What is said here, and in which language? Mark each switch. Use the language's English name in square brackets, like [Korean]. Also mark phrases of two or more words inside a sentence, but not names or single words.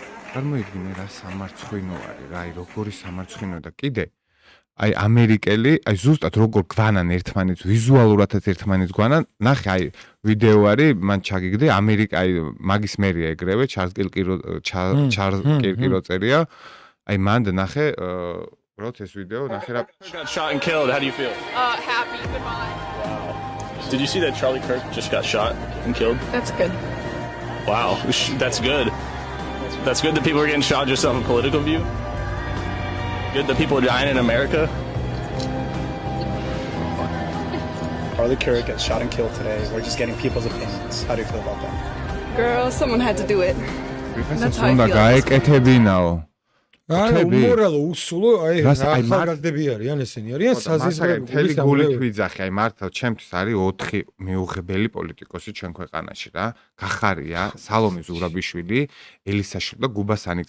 [Georgian] წარმოიდგინე რა სამარცხვინო არის რა, აი როგორი სამარცხვინო და კიდე აი ამერიკელი, აი ზუსტად როგორ გვანან ერთმანეთს, ვიზუალურადაც ერთმანეთს გვანან, ნახე აი ვიდეო არის, მან ჩაგიგდე ამერიკა, აი მაგის მერია ეგრევე, ჩარლზ კირკირო წერია, აი მანდ ნახე, უბრალოდ ეს ვიდეო, ნახე რა [English] Got shot and killed. How do you feel? Happy, goodbye. Did you see that Charlie Kirk just got shot and killed? That's good. Wow, that's good. That's good that people are getting shot just off a political view. Good that people are dying in America. Charlie Kirk gets shot and killed today. We're just getting people's opinions. How do you feel about that? Girl, someone had to do it. [Georgian] ვიღაცას უნდა გაეკეთებინაო. არა, უმორალო, უსულო, აი ახალგაზრდები არიან ესენი, არიან საზიზმრები. მთელი გულით ვიძახი, აი მართლა ჩემთვის არის 4 მიუღებელი პოლიტიკოსი ჩვენ ქვეყანაში რა. გახარია, სალომე ზურაბიშვილი, ელისაშვილი და გუბა სანიძე.